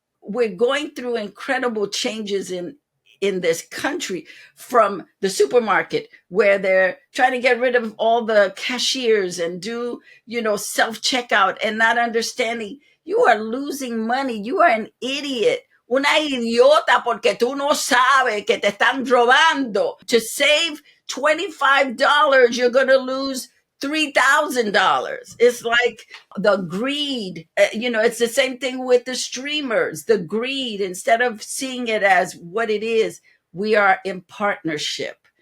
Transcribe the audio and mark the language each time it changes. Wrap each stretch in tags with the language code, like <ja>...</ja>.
<en>We're going through incredible changes in this country, from the supermarket where they're trying to get rid of all the cashiers and do, self checkout, and not understanding you are losing money. You are an idiot.</en> <es>Una idiota porque tú no sabes que te están robando.</es> <en>To save $25, you're going to lose $3,000. It's like the greed. It's the same thing with the streamers. The greed, instead of seeing it as what it is, we are in partnership.</en>